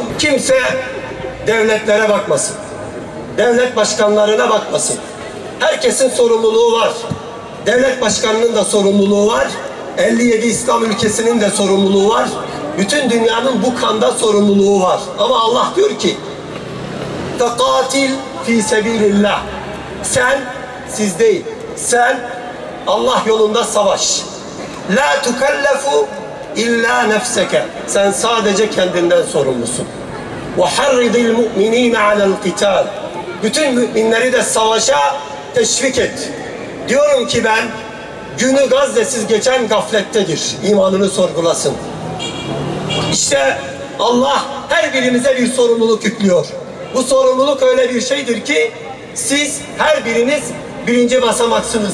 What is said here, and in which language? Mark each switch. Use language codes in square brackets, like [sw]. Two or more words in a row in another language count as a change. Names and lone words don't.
[tr] Kimse devletlere bakmasın, devlet başkanlarına bakmasın. Herkesin sorumluluğu var. Devlet başkanının da sorumluluğu var. 57 İslam ülkesinin de sorumluluğu var. Bütün dünyanın bu kanda sorumluluğu var. Ama Allah diyor ki [ar] فَقَاتِلْ ف۪ي سَب۪يلِ اللّٰهِ. [tr] Sen, siz değil, sen Allah yolunda savaş. [ar] لَا تُكَلَّفُ اِلَّا نَفْسَكَ. [tr] Sen sadece kendinden sorumlusun. [ar] وَحَرِّضِ الْمُؤْمِن۪ينَ عَلَى الْقِتَالِ. [tr] Bütün müminleri de savaşa teşvik et. Diyorum ki ben, günü Gazze'siz geçen gaflettedir. İmanını sorgulasın. İşte Allah her birimize bir sorumluluk yüklüyor. Bu sorumluluk öyle bir şeydir ki siz her biriniz birinci basamaksınız.